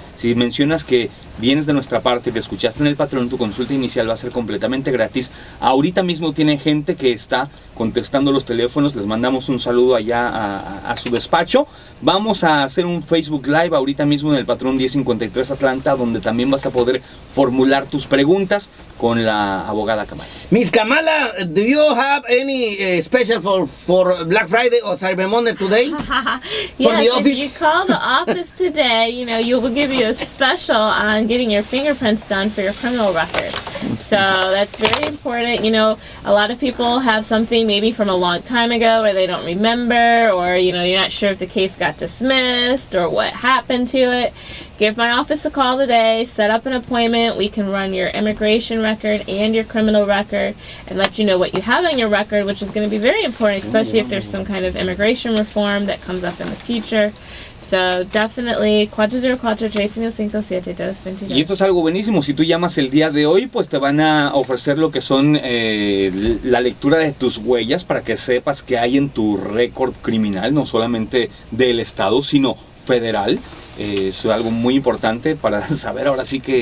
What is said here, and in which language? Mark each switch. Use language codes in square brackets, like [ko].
[es] Si mencionas que vienes de nuestra parte, que escuchaste en el Patrón, tu consulta inicial va a ser completamente gratis. Ahorita mismo tiene gente que está contestando los teléfonos, les mandamos un saludo allá a su despacho. Vamos a hacer un Facebook Live ahorita mismo en el Patrón 1053 Atlanta, donde también vas a poder formular tus preguntas con la abogada Kamala. [en] Miss Kamala, do you have any special for Black Friday or Cyber Monday today? Yes, if you call the office today, you will give you a special on getting your fingerprints done for your criminal record. So that's very important. A lot of people have something maybe from a long time ago where they don't remember, or you're not sure if the case got dismissed or what happened to it. Give my office a call today, set up an appointment. We can run your immigration record and your criminal record and let you know what you have on your record, which is going to be very important, especially if there's some kind of immigration reform that comes up in the future. So definitely 404-315-7222. [es] Y esto es algo buenísimo. Si tú llamas el día de hoy, pues te van a ofrecer lo que son la lectura de tus huellas para que sepas qué hay en tu récord criminal, no solamente del estado, sino federal. Es algo muy importante para saber ahora sí que...